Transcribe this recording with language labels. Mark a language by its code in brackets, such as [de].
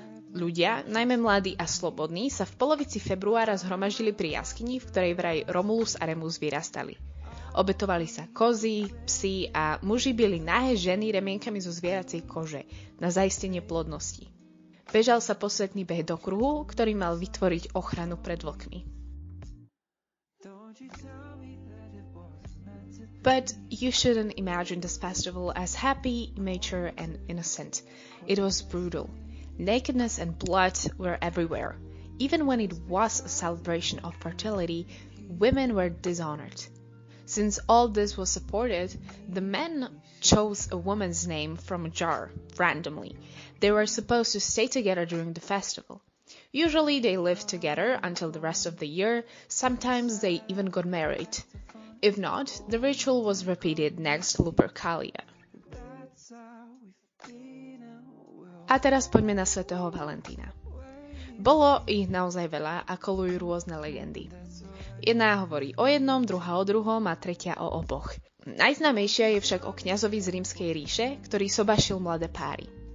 [sk] Ľudia, najmä mladí a slobodní, sa v polovici februára zhromaždili pri jaskyni, v ktorej vraj Romulus a Remus vyrastali. Obetovali sa kozy, psi a muži bili nahé ženy remienkami zo zvieracej kože na zaistenie plodnosti. Bežal sa posvetný beh do kruhu, ktorý mal vytvoriť ochranu pred vlkmi. [en] But you shouldn't imagine this festival as happy, mature and innocent. It was brutal. Nakedness and blood were everywhere. Even when it was a celebration of fertility, women were dishonored. Since all this was supported, the men chose a woman's name from a jar, randomly. They were supposed to stay together during the festival. Usually they lived together until the rest of the year, sometimes they even got married. If not, the ritual was repeated next Lupercalia. [sk] A teraz poďme na svätého Valentína. Bolo ich naozaj veľa a kolujú rôzne legendy. Jedna hovorí o jednom, druhá o druhom a tretia o oboch. Najznámejšia je však o kňazovi z Rímskej ríše, ktorý sobašil mladé páry.